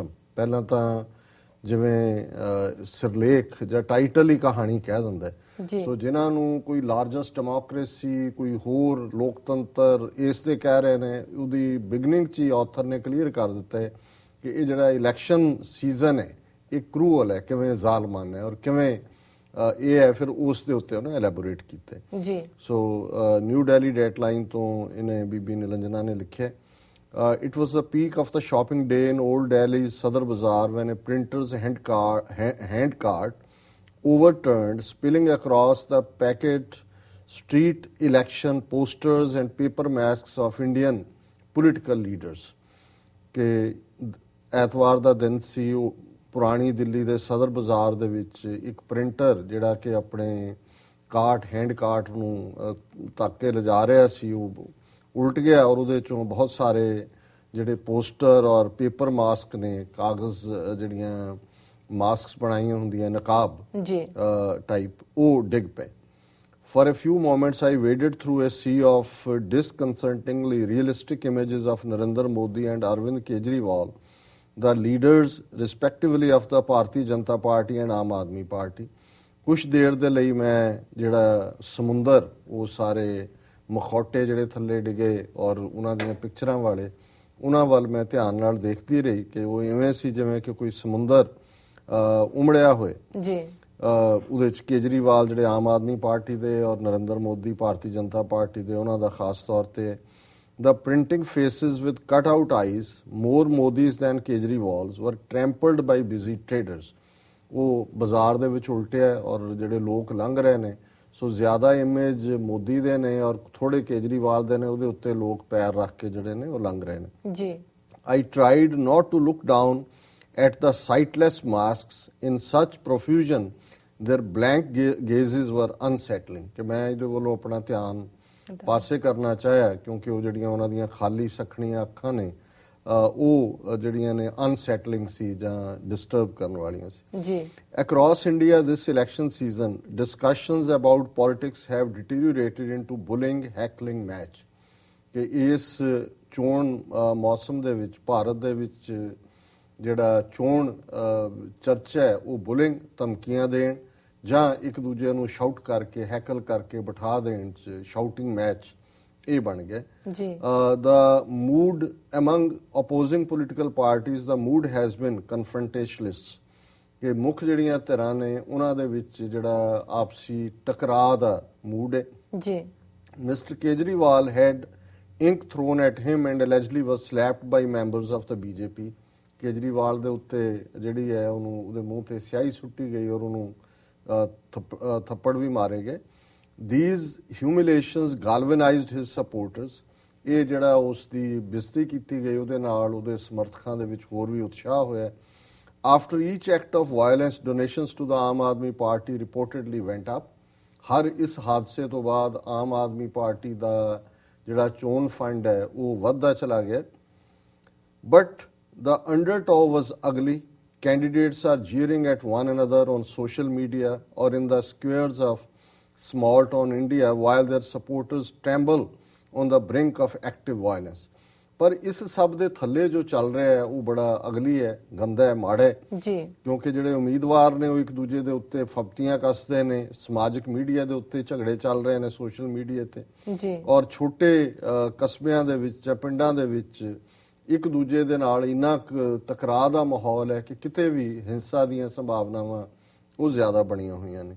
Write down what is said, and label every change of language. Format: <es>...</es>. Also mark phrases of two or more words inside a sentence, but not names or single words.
<pa>ਪਹਿਲਾਂ ਤਾਂ ਜਿਵੇਂ ਸਿਰਲੇਖ ਜਾਂ ਟਾਈਟਲ ਹੀ ਕਹਾਣੀ ਕਹਿ ਦਿੰਦਾ ਸੋ ਜਿਨ੍ਹਾਂ ਨੂੰ ਕੋਈ</pa> <en>largest democracy,</en> <pa>ਕੋਈ ਹੋਰ ਲੋਕਤੰਤਰ ਇਸ ਦੇ ਕਹਿ ਰਹੇ ਨੇ, ਉਹਦੀ ਬਿਗਨਿੰਗ 'ਚ ਹੀ ਆਥਰ ਨੇ ਕਲੀਅਰ ਕਰ ਦਿੱਤਾ ਹੈ ਕਿ ਇਹ ਜਿਹੜਾ</pa> <en>election season</en> <pa>ਹੈ ਇਹ ਕਰੂਅਲ ਹੈ, ਕਿਵੇਂ ਜ਼ਾਲਮਾਨਾ ਹੈ ਔਰ ਕਿਵੇਂ ਇਹ ਹੈ। ਫਿਰ ਉਸ ਦੇ ਉੱਤੇ ਉਹਨੇ ਐਲੈਬੋਰੇਟ ਕੀਤਾ ਜੀ। ਸੋ ਨਿਊ ਦਿੱਲੀ ਡੇਟਲਾਈਨ ਤੋਂ ਇਹਨੇ ਬੀਬੀ ਨਿਲੰਜਨਾ ਨੇ ਲਿਖਿਆ</pa> <en>it was the peak of the shopping day in old Delhi's Sadar Bazaar when a printer's hand cart overturned, spilling across the packet street election posters and paper masks of Indian political leaders।</en> <pa>ਕਿ ਐਤਵਾਰ ਦਾ ਦਿਨ ਸੀ, ਉਹ ਪੁਰਾਣੀ ਦਿੱਲੀ ਦੇ ਸਦਰ ਬਾਜ਼ਾਰ ਦੇ ਵਿੱਚ ਇੱਕ ਪ੍ਰਿੰਟਰ ਜਿਹੜਾ ਕਿ ਆਪਣੇ</pa> <en>hand cart</en> <pa>ਨੂੰ ਧੱਕ ਕੇ ਲਿਜਾ ਰਿਹਾ ਸੀ, ਉਹ ਉਲਟ ਗਿਆ ਔਰ ਉਹਦੇ ਚੋਂ ਬਹੁਤ ਸਾਰੇ ਜਿਹੜੇ ਪੋਸਟਰ ਔਰ</pa> <en>paper mask</en> <pa>ਨੇ, ਕਾਗਜ਼ ਜਿਹੜੀਆਂ ਮਾਸਕਸ ਬਣਾਈਆਂ ਹੁੰਦੀਆਂ ਨਕਾਬ ਟਾਈਪ, ਉਹ ਡਿੱਗ ਪਏ।</pa> <en>For a few moments I waded through a sea of disconcertingly realistic images of Narendra Modi and Arvind Kejriwal, the leaders respectively of the Bharatiya Janata Party and Aam Aadmi Party।</en> <pa>ਕੁਛ ਦੇਰ ਦੇ ਲਈ ਮੈਂ ਜਿਹੜਾ ਸਮੁੰਦਰ ਉਹ ਸਾਰੇ ਮਖੌਟੇ ਜਿਹੜੇ ਥੱਲੇ ਡਿੱਗੇ ਔਰ ਉਹਨਾਂ ਦੀਆਂ ਪਿਕਚਰਾਂ ਵਾਲੇ ਉਹਨਾਂ ਵੱਲ ਮੈਂ ਧਿਆਨ ਨਾਲ ਦੇਖਦੀ ਰਹੀ ਕਿ ਉਹ ਇਵੇਂ ਸੀ ਜਿਵੇਂ ਕਿ ਕੋਈ ਸਮੁੰਦਰ ਉਮੜਿਆ ਹੋਏ ਜੀ। ਉਹਦੇ 'ਚ ਕੇਜਰੀਵਾਲ ਜਿਹੜੇ ਆਮ ਆਦਮੀ ਪਾਰਟੀ ਦੇ ਔਰ ਨਰਿੰਦਰ ਮੋਦੀ ਭਾਰਤੀ ਜਨਤਾ ਪਾਰਟੀ ਦੇ, ਉਹਨਾਂ ਦਾ ਖਾਸ ਤੌਰ ਤੇ</pa> <en>The printing faces with cut-out eyes, more Modis than Kejriwals, were trampled by busy traders.</en> <pa>ਉਹ ਬਾਜ਼ਾਰ ਦੇ ਵਿੱਚ ਉਲਟਿਆ ਔਰ ਜਿਹੜੇ ਲੋਕ ਲੰਘ ਰਹੇ ਨੇ, ਸੋ ਜ਼ਿਆਦਾ ਇਮੇਜ ਮੋਦੀ ਦੇ ਨੇ ਔਰ ਥੋੜੇ ਕੇਜਰੀਵਾਲ ਦੇ ਨੇ, ਉਹਦੇ ਉੱਤੇ ਲੋਕ ਪੈਰ ਰੱਖ ਕੇ ਜਿਹੜੇ ਨੇ ਉਹ ਲੰਘ ਰਹੇ ਨੇ ਜੀ।</pa> <en>I tried not to look down at the sightless masks in such profusion. Their blank gazes were unsettling.</en> <pa>ਕਿ ਮੈਂ ਇਹਦੇ ਵੱਲੋਂ ਆਪਣਾ ਧਿਆਨ ਪਾਸੇ ਕਰਨਾ ਚਾਹਿਆ ਕਿਉਂਕਿ ਉਹ ਜਿਹੜੀਆਂ ਉਹਨਾਂ ਦੀਆਂ ਖਾਲੀ ਸਖਣੀਆਂ ਅੱਖਾਂ ਨੇ ਉਹ ਜਿਹੜੀਆਂ ਨੇ ਅਨਸੈਟਲਿੰਗ ਸੀ ਜਾਂ ਡਿਸਟਰਬ ਕਰਨ ਵਾਲੀਆਂ ਸੀ ਜੀ।</pa> <en>Across India this election season, discussions about politics have deteriorated into bullying, heckling match.</en> <pa>ਕਿ ਇਸ ਚੋਣ ਮੌਸਮ ਦੇ ਵਿੱਚ ਭਾਰਤ ਦੇ ਵਿੱਚ ਜਿਹੜਾ ਚੋਣ ਚਰਚਾ ਹੈ ਉਹ ਬੁਲਿੰਗ, ਧਮਕੀਆਂ ਦੇਣ ਜਾਂ ਇੱਕ ਦੂਜੇ ਨੂੰ ਸ਼ਾਊਟ ਕਰਕੇ, ਹੈਕਲ ਕਰਕੇ ਬਿਠਾ ਦੇਣ ਚ</pa> <en>shouting match</en> <pa>ਇਹ ਬਣ ਗਿਆ ਜੀ।</pa> <en>the mood among opposing political parties, the mood has been confrontationalist.</en> <pa>ਕਿ ਮੁੱਖ ਜਿਹੜੀਆਂ ਧਿਰਾਂ ਨੇ ਉਹਨਾਂ ਦੇ ਵਿੱਚ ਜਿਹੜਾ ਆਪਸੀ ਟਕਰਾਅ ਦਾ ਮੂਡ ਹੈ ਜੀ।</pa> <en>Mr. Kejriwal had ink thrown at him and allegedly was slapped by members of the BJP.</en> <pa>ਕੇਜਰੀਵਾਲ ਦੇ ਉੱਤੇ ਜਿਹੜੀ ਹੈ ਉਹਨੂੰ ਉਹਦੇ ਮੂੰਹ ਤੇ ਸਿਆਹੀ ਸੁੱਟੀ ਗਈ ਔਰ ਉਹਨੂੰ ਥੱਪੜ ਵੀ ਮਾਰੇ ਗਏ।</pa> <en>These humiliations galvanized his supporters.</en> <pa>ਇਹ ਜਿਹੜਾ ਉਸ ਦੀ ਬੇਇੱਜ਼ਤੀ ਕੀਤੀ ਗਈ ਉਹਦੇ ਨਾਲ ਉਹਦੇ ਸਮਰਥਕਾਂ ਦੇ ਵਿੱਚ ਹੋਰ ਵੀ ਉਤਸ਼ਾਹ ਹੋਇਆ।</pa> <en>After each act of violence, donations to the Aam Aadmi Party reportedly went up.</en> <pa>ਹਰ ਇਸ ਹਾਦਸੇ ਤੋਂ ਬਾਅਦ ਆਮ ਆਦਮੀ ਪਾਰਟੀ ਦਾ ਜਿਹੜਾ ਚੋਣ ਫੰਡ ਹੈ ਉਹ ਵੱਧਦਾ ਚਲਾ ਗਿਆ।</pa> <en>But the undertow was ugly. Candidates are jeering at one another on social media or in the squares of small town India while their supporters tremble on the brink of active violence.</en> <pa>ਪਰ ਇਸ ਸਭ ਦੇ ਥੱਲੇ ਜੋ ਚੱਲ ਰਿਹਾ ਹੈ ਉਹ ਬੜਾ ਅਗਲੀ ਹੈ, ਗੰਦਾ ਹੈ, ਮਾੜਾ ਹੈ ਜੀ। ਕਿਉਂਕਿ ਜਿਹੜੇ ਉਮੀਦਵਾਰ ਨੇ ਉਹ ਇੱਕ ਦੂਜੇ ਦੇ ਉੱਤੇ ਫਬਤੀਆਂ ਕੱਸਦੇ ਨੇ, ਸਮਾਜਿਕ ਮੀਡੀਆ ਦੇ ਉੱਤੇ ਝਗੜੇ ਚੱਲ ਰਹੇ ਨੇ,</pa> <en>social media</en> <pa>ਤੇ ਜੀ। ਔਰ ਛੋਟੇ ਕਸਬਿਆਂ ਦੇ ਵਿੱਚ, ਪਿੰਡਾਂ ਦੇ ਵਿੱਚ ਇੱਕ ਦੂਜੇ ਦੇ ਨਾਲ ਇੰਨਾ ਟਕਰਾਅ ਦਾ ਮਾਹੌਲ ਹੈ ਕਿ ਕਿਤੇ ਵੀ ਹਿੰਸਾ ਦੀਆਂ ਸੰਭਾਵਨਾਵਾਂ ਉਹ ਜ਼ਿਆਦਾ ਬਣੀਆਂ ਹੋਈਆਂ ਨੇ।</pa>